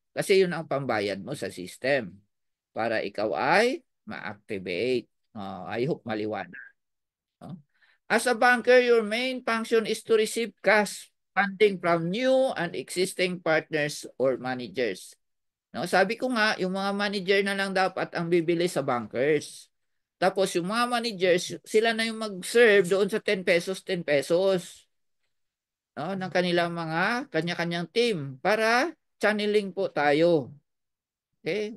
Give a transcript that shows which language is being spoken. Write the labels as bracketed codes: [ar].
[tl] Kasi yun ang pambayad mo sa system para ikaw ay ma-activate. [en] I hope [tl] maliwanag. No? [en] As a banker, your main function is to receive cash funding from new and existing partners or managers. [tl] No, sabi ko nga, yung mga manager na lang dapat ang bibili sa bankers. Tapos yung mga managers, sila na yung mag-serve doon sa 10 pesos, 10 pesos. No, ng kanilang mga kanya-kanyang team para channeling po tayo. Okay?